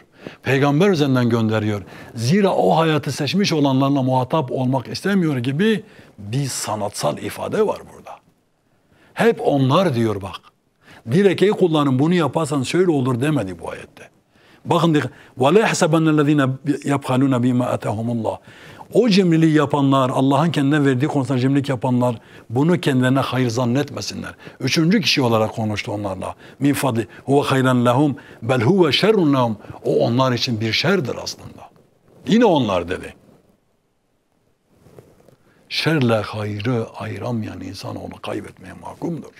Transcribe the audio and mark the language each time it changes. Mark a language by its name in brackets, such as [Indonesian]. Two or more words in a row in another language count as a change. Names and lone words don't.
[Turkish] Peygamber üzerinden gönderiyor. Zira o hayatı seçmiş olanlarla muhatap olmak istemiyor gibi bir sanatsal ifade var burada. Hep onlar diyor bak. Direkeyi kullanın, bunu yaparsan şöyle olur demedi bu ayette. Bakın dikkat. [Arabic] وَلَا يَحْسَبَنَّ الَّذ۪ينَ يَبْخَلُونَ بِمَا أَتَهُمُ اللّٰهِ. [Turkish] O cimriliği yapanlar, Allah'ın kendine verdiği konusunda cimrilik yapanlar bunu kendilerine hayır zannetmesinler. Üçüncü kişi olarak konuştu onlarla. [Arabic] من فضله هو خيرا لهم بل هو شر لهم. [Turkish] O onlar için bir şerdir aslında. Yine onlar dedi. Şerle hayrı ayıramayan insanoğlu kaybetmeye mahkumdur.